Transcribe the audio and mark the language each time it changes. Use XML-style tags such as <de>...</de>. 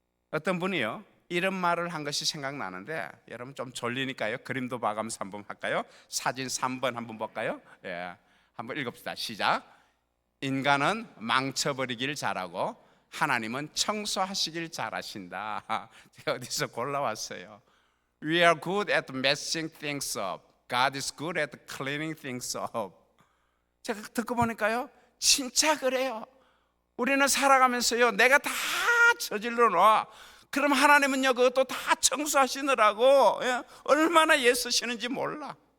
<ko>어떤 분이요, 이런 말을 한 것이 생각나는데, 여러분 좀 졸리니까요, 그림도 봐가면서 한번 할까요? 사진 3번 한번 볼까요? 예, 한번 읽읍시다. 시작. 인간은 망쳐버리길 잘하고 하나님은 청소하시길 잘하신다. 제가 어디서 골라왔어요.</ko> <en>We are good at messing things up. God is good at cleaning things up.</en> <ko>제가 듣고 보니까요, 진짜 그래요. 우리는 살아가면서요, 내가 다 저질러 놔. 그럼 하나님은요, 그것도 다 청소하시느라고 얼마나 애쓰시는지 몰라.</ko>